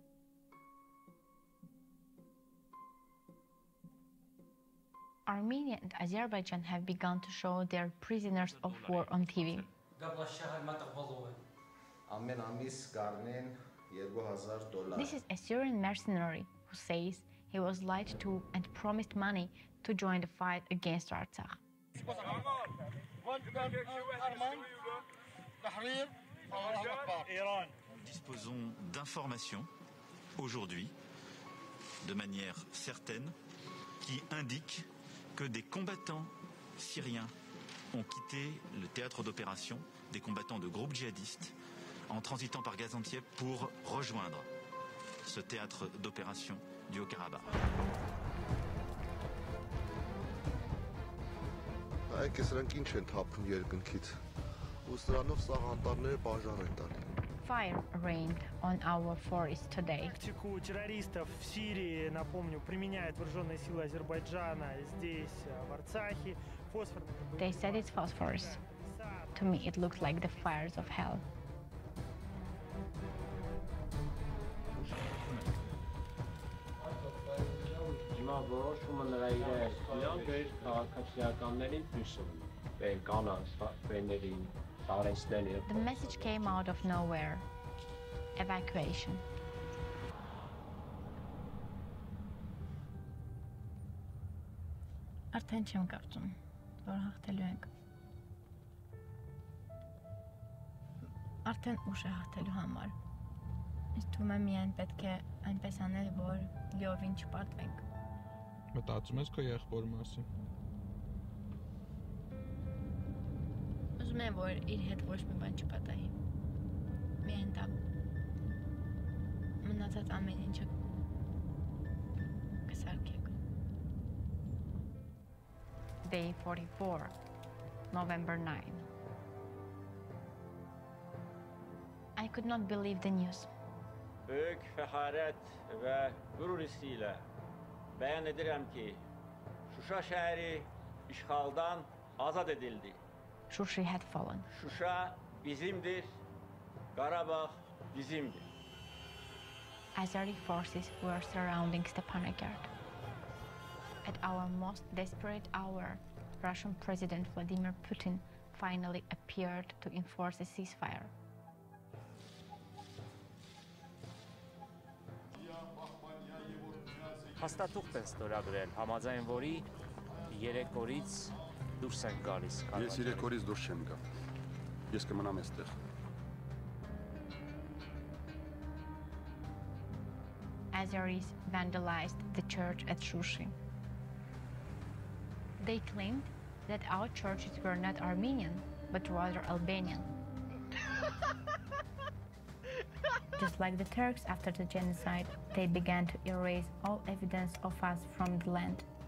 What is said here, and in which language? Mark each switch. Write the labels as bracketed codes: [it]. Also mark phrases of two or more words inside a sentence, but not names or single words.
[en] Armenia and Azerbaijan have begun to show their prisoners of war on TV. This is a Syrian mercenary who says he was lied to and promised money to join the fight against Artsakh. [fr] Nous disposons d'informations aujourd'hui, de manière certaine, qui indiquent que des combattants syriens ont quitté le théâtre d'opération, des combattants de groupes djihadistes, en transitant par Gaziantep pour rejoindre ce théâtre d'opération du Haut-Karabakh. [en] Fire rained on our forest today. [ru] Тактику террористов в Сирии, напомню, применяют вооруженные силы Азербайджана здесь, в Арцахе. [en] They said it's phosphorus. To me, it looks like the fires of hell. The message came out of nowhere. Evacuation. [hy] Արդեն չեմ կարծում, որ հաղթելու ենք։ Արդեն ուշ է հաղթելու համար։ Ինձ թվում է միայն պետք է այնպես անել, որ լիովին չպարտվենք։ Մտածում ես քո եղբոր մասին։ Ուզում եմ, որ իր հետ ոչ մի բան չպատահի։ Միայն դա։ Մնացած ամեն ինչը կսարքեք։ [en] Day 44, November 9. I could not believe the news. [az] Büyük fəxarət və qürur hissi ilə bəyan edirəm ki, Şuşa şəhəri işğaldan azad edildi. [en] Şuşi had fallen. [az] Şuşa bizimdir, Qarabağ bizimdir. [en] Azeri forces were surrounding Stepanakert. At our most desperate hour, Russian President Vladimir Putin finally appeared to enforce a ceasefire. [hy] Հաստատուղթ են ստորագրել, համաձայն որի 3 օրից դուրս են գալիս։ Ես 3 օրից դուրս չեմ գա։ Ես կմնամ այստեղ։ [en] Azeris vandalized the church at Shushi. They claimed that our churches were not Armenian, but rather Albanian. Just like the Turks after the genocide, they began to erase all evidence of us from the land.